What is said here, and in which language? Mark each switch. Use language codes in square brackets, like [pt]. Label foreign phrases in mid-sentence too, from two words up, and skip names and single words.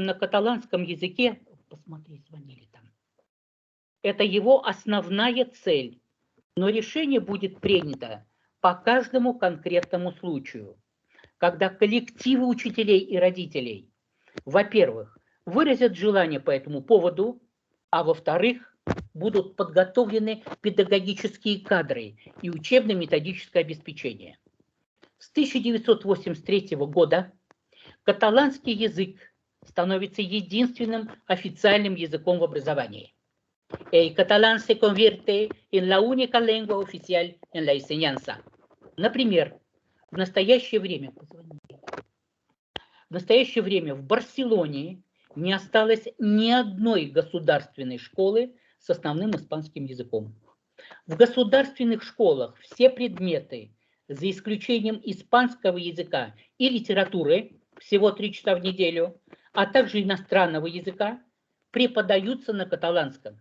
[ru] на каталанском языке, посмотри, звонили там, это его основная цель, но решение будет принято по каждому конкретному случаю, когда коллективы учителей и родителей, во-первых, выразят желание по этому поводу, а во-вторых, будут подготовлены педагогические кадры и учебно-методическое обеспечение. С 1983 года каталанский язык становится единственным официальным языком в образовании. [es] El catalán se convierte en la única lengua oficial en la enseñanza. [ru] Например, в настоящее время в Барселоне не осталось ни одной государственной школы с основным испанским языком. В государственных школах все предметы, за исключением испанского языка и литературы, всего 3 часа в неделю, а также иностранного языка, преподаются на каталанском.